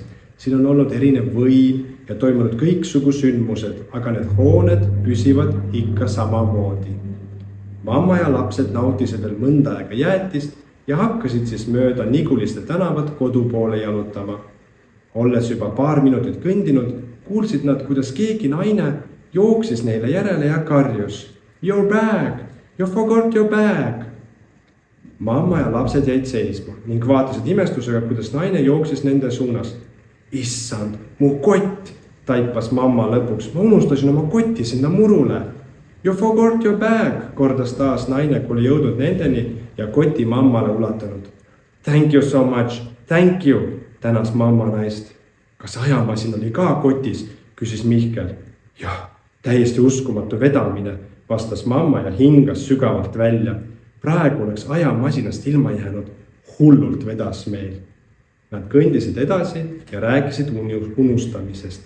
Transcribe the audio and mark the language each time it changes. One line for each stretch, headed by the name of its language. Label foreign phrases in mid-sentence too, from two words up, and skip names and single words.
Estonian: Siin on olnud erinev võim ja toimunud kõiksugu sündmused, aga need hooned püsivad ikka samamoodi. Mamma ja lapsed nautisid veel mõnda aega jäätist ja hakkasid siis mööda Niguliste tänavat kodu poole jalutama. Olles juba paar minutit kõndinud, kuulsid nad, kuidas keegi naine jooksis neile järele ja karjus.
English: Your bag! You forgot your bag!
Estonian: Mamma ja lapsed jäid seisma ning vaatasid imestusega, kuidas naine jooksis nende suunas. Issand, mu kott! Taipas mamma lõpuks. Ma unustasin oma kotti sinna murule.
English: You forgot your bag!
Estonian: Kordas taas naine, kui oli jõudnud nendeni ja koti mammale ulatanud.
English: Thank you so much! Thank you!
Estonian: Tänas mamma naist. Kas ajamasin oli ka kotis, küsis Mihkel. Jah, täiesti uskumatu vedamine, vastas mamma ja hingas sügavalt välja. Praegu oleks ajamasinast ilma jäänud, hullult vedas meil. Nad kõndisid edasi ja rääkisid unustamisest.